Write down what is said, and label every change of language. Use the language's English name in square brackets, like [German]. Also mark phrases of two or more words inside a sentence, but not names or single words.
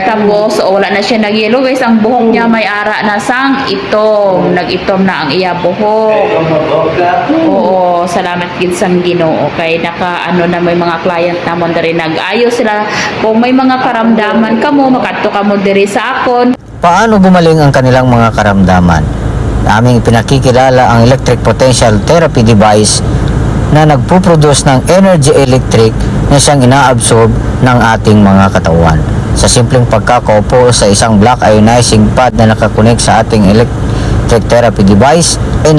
[Hiligaynon] Tapos, wala na siya nag-yellow. Guys, ang buhok niya may ara na sang itom. Nag-itom na ang iya buhok. Oo, salamat gid sang Ginoo kay na may mga client namon diri nag-ayo sila kung may mga karamdaman kamo makadto kamo diri sa akon. [Filipino] Paano gumaling ang kanilang mga karamdaman? Aming pinakikilala ang [English] electric potential therapy device [Filipino] na nagpuproduce ng [English] energy electric [Filipino] na siyang inaabsorb ng ating mga katawan. Sa simpleng pagkakaupo sa isang [English] black ionizing pad [Filipino] na nakakonek sa ating [English] electric therapy device [Filipino] ay